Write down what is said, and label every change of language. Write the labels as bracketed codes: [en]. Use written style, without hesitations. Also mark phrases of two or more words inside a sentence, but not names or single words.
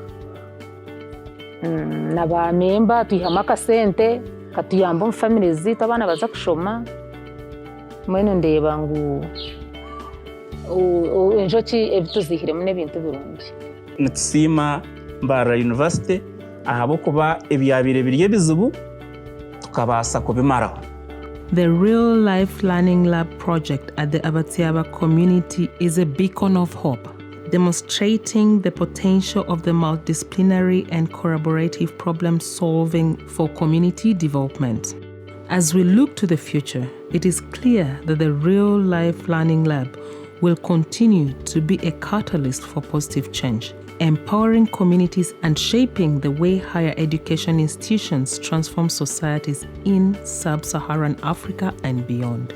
[nyn] Na bamemba twihamu akasente katuyamba omu family ziitu abaana baza kushoma. Mbwenu ndeeba ngu enjoki ebituziihiremu n'ebintu birungi. Nitusiima Mbarara University ahabw'okuba ebyabaire biri ebizibu tukabaasa kubimaraho. [en] The Real Life Learning Lab project at the Abatiaba community is a beacon of hope, demonstrating the potential of the multidisciplinary and collaborative problem solving for community development. As we look to the future, it is clear that the Real Life Learning Lab will continue to be a catalyst for positive change, empowering communities and shaping the way higher education institutions transform societies in sub-Saharan Africa and beyond.